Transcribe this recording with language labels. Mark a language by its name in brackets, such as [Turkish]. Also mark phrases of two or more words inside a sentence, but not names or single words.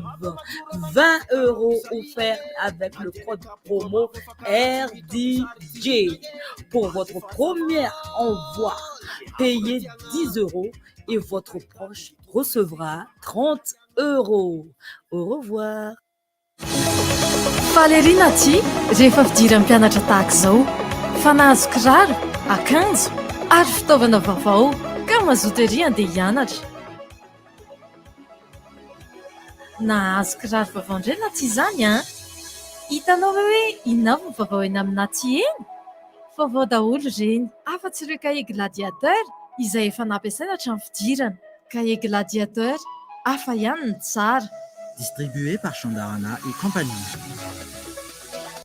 [French] 20 € offerts avec le code promo RDJ. Pour votre premier envoi, payez 10 € et votre proche recevra 30 €. Au revoir. [Malagasy] Falerina ty rehefa fidiran'ny mpianatra tahaka zao fa nahazo kiraro akanjo ary fitaovana vaovao ka mazoto ery andeha hianatra nahazo kiraro vaovao indray na tsy izany a hitanao hoe inona ny vaovao eny aminaty eny vaovao daholo reny afa-tsy ireo cahier gladiateur izay efa nampiasaina hatramin'ny fidirana cahier gladiateur hafa ihany ny tsara. [French] Distribué par Chandarana et compagnie.